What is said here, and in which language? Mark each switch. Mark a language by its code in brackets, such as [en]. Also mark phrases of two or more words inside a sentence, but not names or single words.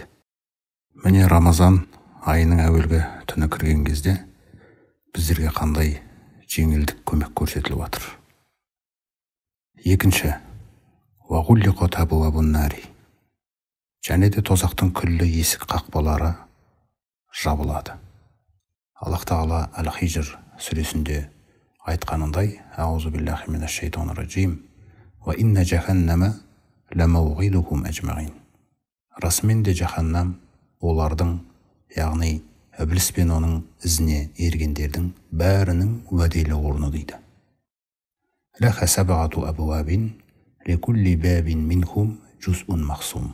[kk] Міне Рамазан айының әуелгі түні кірген кезде біздерге қандай жеңілдік көмек көрсетіліп жатыр. [ar] Екінші, وغلقت أبواب النار. [kk] Және де тозақтың күллі есік қақпалары жабылады. Аллах Тағала Әл-Хижр сүресінде айтқанындай: [ar] أعوذ بالله من الشيطان الرجيم. وإن جهنم لموعدهم أجمعين. [kk] Расымен де жаханнам олардың, яғни Ібліс пен оның ізіне ергендердің бәрінің уәделі орны дейді. [ar] لها سبعة أبواب لكل باب منهم جزء مقسوم.